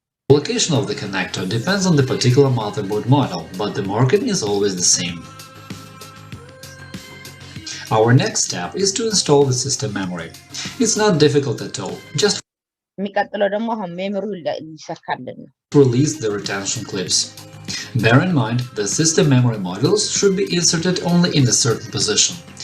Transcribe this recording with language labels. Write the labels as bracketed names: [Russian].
[English] The location of the connector depends on the particular motherboard model, but the marking is always the same. Our next step is to install the system memory. It's not difficult at all. Just [Amharic] የሚቀጥለው ደግሞ አሁን ሜሞሪው ይሰካልን ነው [English] release the retention clips. Bear in mind that system memory modules should be inserted only in a certain position.